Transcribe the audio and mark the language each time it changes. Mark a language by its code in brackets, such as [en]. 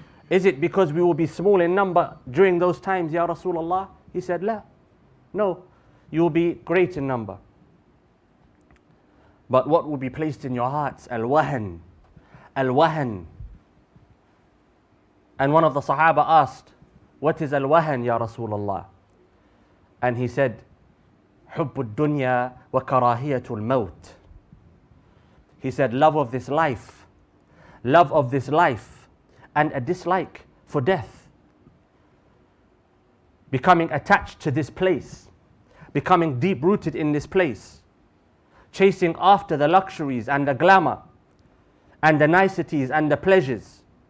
[en] Is it because we will be small in number during those times, Ya Rasulullah? He said, La. No, you will be great in number. But what will be placed in your hearts? Al-wahan. Al-wahan. And one of the Sahaba asked, what is al-wahan, Ya Rasulullah? [ar] And he said, حُبُّ الدُّنْيَا وَكَرَاهِيَةُ الْمَوْتِ. [en] He said, love of this life. Love of this life. And a dislike for death. Becoming attached to this place. Becoming deep-rooted in this place. Chasing after the luxuries and the glamour and the niceties and the pleasures.